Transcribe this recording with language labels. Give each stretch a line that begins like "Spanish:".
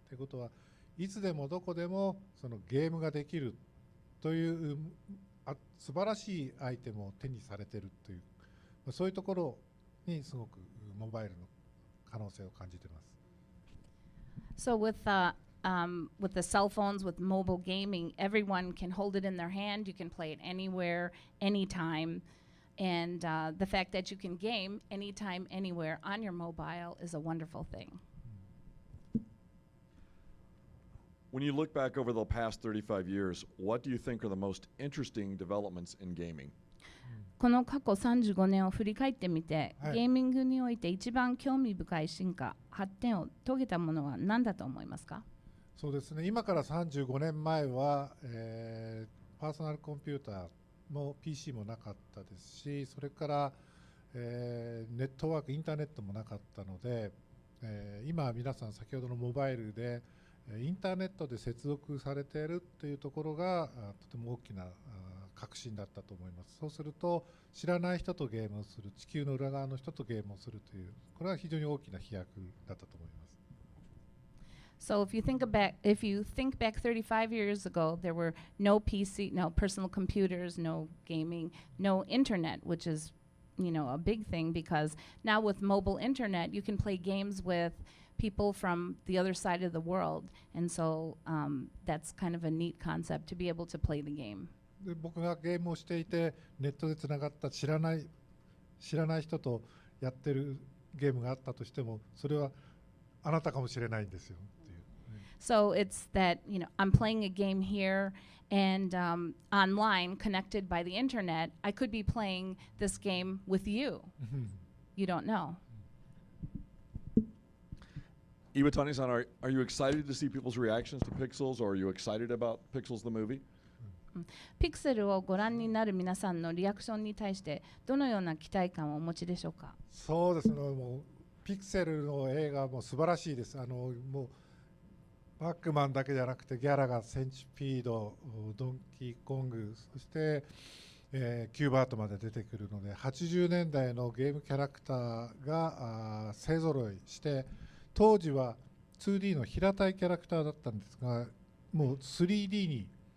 Japanese: ということはいつでもどこでもそのゲームができるという素晴らしいアイテムを手にされてるという、そういうところにすごくモバイルの可能性を感じています。
English: So with the cell phones, with mobile gaming, everyone can hold it in their hand. You can play it anywhere, anytime. And the fact that you can game anytime, anywhere on your mobile is a wonderful thing. When you look back over the past 35 years, what do you think are the most interesting developments in gaming?
Japanese: この過去35年を振り返ってみて、はい、ゲーミングにおいて一番興味深い進化、発展を遂げたものは何だと思いますか？そうですね、今から35年前は、パーソナルコンピューターも PC もなかったですし、それから、ネットワーク、インターネットもなかったので、今皆さん先ほどのモバイルでインターネットで接続されているというところがとても大きな革新だったと思います。そうすると知らない人とゲームをする、地球の裏側の人とゲームをするという、これは非常に大きな飛躍だったと思います。
English: So if you think back 35 years ago, there were no PC, no personal computers, no gaming, no internet, which is, a big thing because now with mobile internet, you can play games with people from the other side of the world. And so that's kind of a neat concept to be able to play the game.
Japanese: で、僕がゲームをしていてネットでつながった知らない人とやってるゲームがあったとしても、それはあなたかもしれないんですよ。
English: So it's that, I'm playing a game here and online, connected by the internet, I could be playing this game with you. You don't know. Iwatani-san, are you excited to see people's reactions to Pixels, or are you excited about Pixels the movie?
Japanese: ピクセルをご覧になる皆さんのリアクションに対してどのような期待感をお持ちでしょうか？そうですね、もうピクセルの映画も素晴らしいです。もうパックマンだけじゃなくてギャラがセンチピード、ドンキーコング、そして、キューバートまで出てくるので、80年代のゲームキャラクターが勢ぞろいして、当時は 2D の平たいキャラクターだったんですが、もう 3D に